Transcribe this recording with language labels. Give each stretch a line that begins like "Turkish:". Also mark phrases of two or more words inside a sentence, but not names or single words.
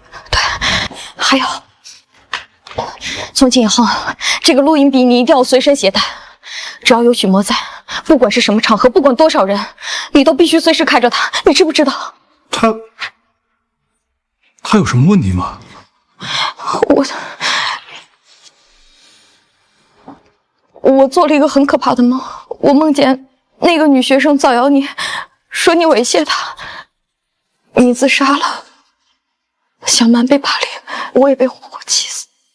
Chinese: 对，还有，从今以后，这个录音笔你一定要随身携带，只要有许墨在，不管是什么场合，不管多少人，你都必須隨時開着它，你知不知道？他有什麼問題嗎？我做了一個很可怕的夢，我夢見那個女學生造謠你，說你猥褻她，你自殺了，小曼被霸凌，我也被活活氣死。